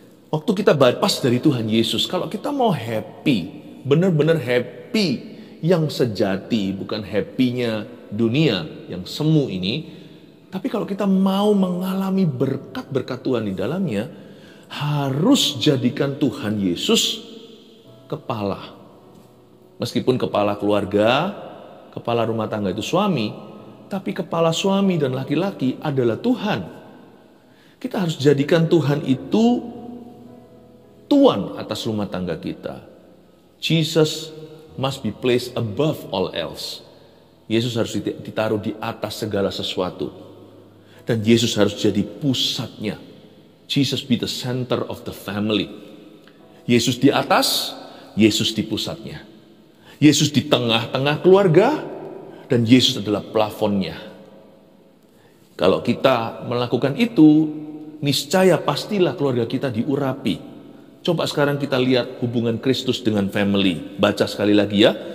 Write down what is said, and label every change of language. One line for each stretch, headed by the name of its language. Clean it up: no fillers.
Indonesian: Waktu kita pas dari Tuhan Yesus, kalau kita mau happy, benar-benar happy yang sejati, bukan happy-nya dunia yang semu ini, tapi kalau kita mau mengalami berkat-berkat Tuhan di dalamnya, harus jadikan Tuhan Yesus kepala. Meskipun kepala keluarga, kepala rumah tangga itu suami, tapi kepala suami dan laki-laki adalah Tuhan. Kita harus jadikan Tuhan itu tuan atas rumah tangga kita.
English: Jesus must be placed above all else.
Indonesian: Yesus harus ditaruh di atas segala sesuatu. Dan Yesus harus jadi pusatnya.
English: Jesus be the center of the family.
Indonesian: Yesus di atas, Yesus di pusatnya. Yesus di tengah-tengah keluarga, dan Yesus adalah plafonnya. Kalau kita melakukan itu, niscaya pastilah keluarga kita diurapi. Coba sekarang kita lihat hubungan Kristus dengan family. Baca sekali lagi ya.